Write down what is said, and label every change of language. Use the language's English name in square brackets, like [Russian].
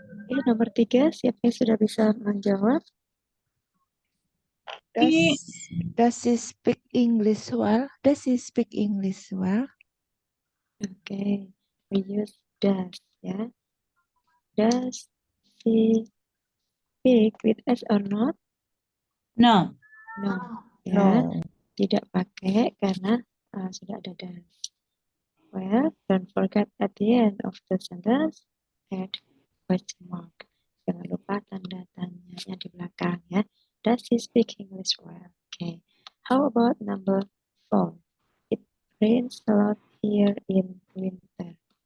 [Indonesian] Oke, nomor 3, siapa yang sudah bisa menjawab? [English] Does he speak English well? Does he speak English well? Okay, we use does, ya. Does he speak with S or not? No. No, ya. No. [Indonesian] Tidak pakai karena sudah ada does. [English] Well, don't forget at the end of the sentence, add question mark. [Indonesian] Jangan lupa tanda tanyanya di belakang, ya. [English] Does he speak English well? Okay. How about number 4? It rains a lot here in winter.